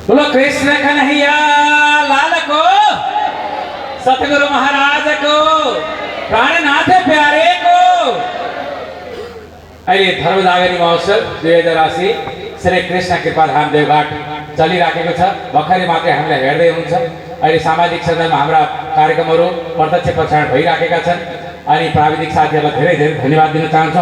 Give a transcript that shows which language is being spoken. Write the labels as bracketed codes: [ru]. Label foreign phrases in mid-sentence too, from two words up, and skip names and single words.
[ne] कृष्ण कन्हैया लाल को सतगुरु महाराज को प्राणनाथ प्यारे को अहिले धर्मजागरी महोत्सव 2080 श्री कृष्ण कृपाधाम देवघाट चलिराखेको छ। भर्खरै मात्रै हामीलाई हेर्दै हुनुहुन्छ। अहिले सामाजिक सञ्जालमा हाम्रा कार्यक्रमहरू प्रत्यक्ष प्रसारण भइराखेका छन् अनि प्राविधिक साथीहरूलाई धेरै धेरै धन्यवाद दिन चाहन्छौँ।